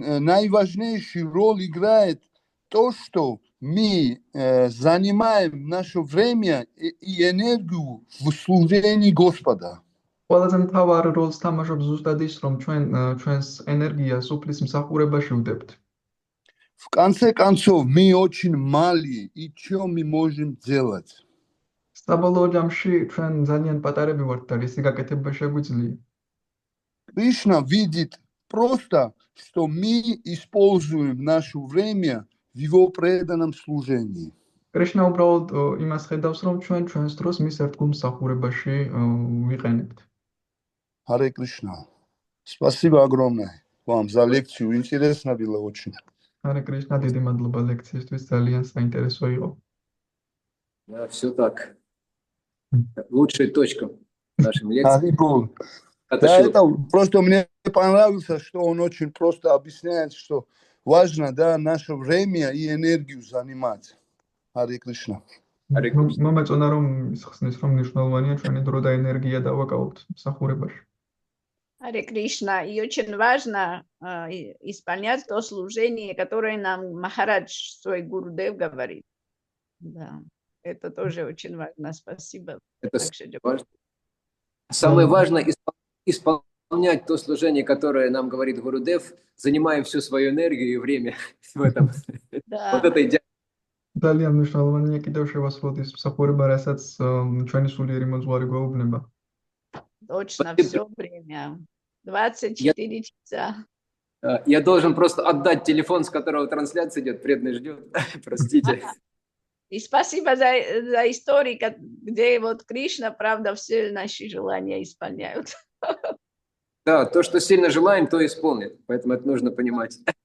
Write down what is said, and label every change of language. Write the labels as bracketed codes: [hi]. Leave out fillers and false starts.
[ru] Наиважнейший роль играет то, что мы занимаем наше время и энергию в служении Господа. [ka] ყველაზე მთავარ როლს თამაშობს ზუსტად ის, რომ ჩვენს ენერგიას უფლის მსახურებაში ვდებთ. [ru] В конце концов, мы очень малы, и что мы можем делать? [ka] საბოლოო ჯამში ჩვენ ძალიან პატარები ვართ და რისი გაკეთება შეგვიძლია. [ru] Кришна видит просто, что мы используем наше время в его преданном служении. [ka] კრიშნა უბრალოდ იმას ხედავს, რომ ჩვენს დროს მის ერთგულ მსახურებაში ვიყენებთ. [ru] Харе Кришна. Спасибо огромное вам за лекцию. Интересно было очень. [ka] Харе Кришна, დიდი მადლობა ლექციისთვის, ძალიან საინტერესო იყო. [ru] Да, все так. Лучшая точка в нашем лекции. Да, это просто мне понравилось, что он очень просто объясняет, что важно, да, наше время и энергию занимать. Харе Кришна. [ka] მომეწონა რომ ისხსნის რომ მნიშვნელოვანია ჩვენი დრო და ენერგია დავაკავოთ მსახურებაში. [ru] Харе Кришна, и очень важно исполнять то служение, которое нам Махарадж, свой Гурудев, говорит. Да, это тоже очень важно. Спасибо. Это важно. Самое важное исполнять то служение, которое нам говорит Гурудев, занимая всю свою энергию и время в этом. Вот это идеально. [ka] ძალიან მნიშვნელოვანია კიდევ შევასრულოთ ის მსახურება, რასაც ჩვენი სულიერი მოძღვარი გვეუბნება. [ru] Точно, все время. 24 часа. Я должен просто отдать телефон, с которого трансляция идет, преданный ждет. Простите. И спасибо за истории, где вот Кришна, правда, все наши желания исполняют. Да, то, что сильно желаем, то исполнит. Поэтому это нужно понимать.